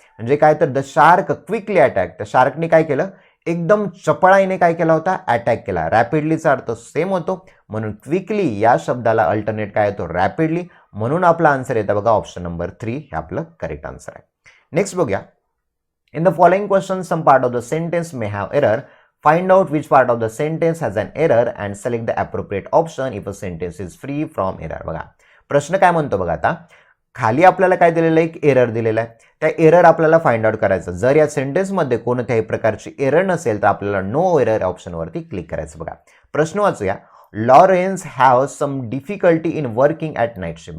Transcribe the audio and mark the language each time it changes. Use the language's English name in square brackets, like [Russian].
[Marathi] म्हणजे काय तर [English] the shark quickly attack, [Marathi] त्या शार्कने काय केलं, एकदम चपळाईने काय केला होता, अटॅक केला. रॅपिडलीचा अर्थ सेम होतो, म्हणून क्विकली या शब्दाला अल्टरनेट काय येतो, रॅपिडली. म्हणून आपला आन्सर येतं बघा ऑप्शन नंबर 3 हे आपलं करेक्ट आन्सर आहे. नेक्स्ट बघूया. [English] In the following questions, some part of the sentence may have error. Find out which part of the sentence has an error and select the appropriate option if a sentence is free from error. [Marathi] बघा प्रश्न काय म्हणतो बघा आता, खाली आपल्याला काय दिलेलं आहे, एक एरर दिलेला आहे. त्या एरर आपल्याला फाइंड आउट करायचं. जर या सेंटेन्समध्ये कोणत्याही प्रकारची एरर नसेल तर आपल्याला नो एरर ऑप्शनवरती क्लिक करायचं. बघा प्रश्न वाचूया. [English] Lawrence have some difficulty in working at night shift.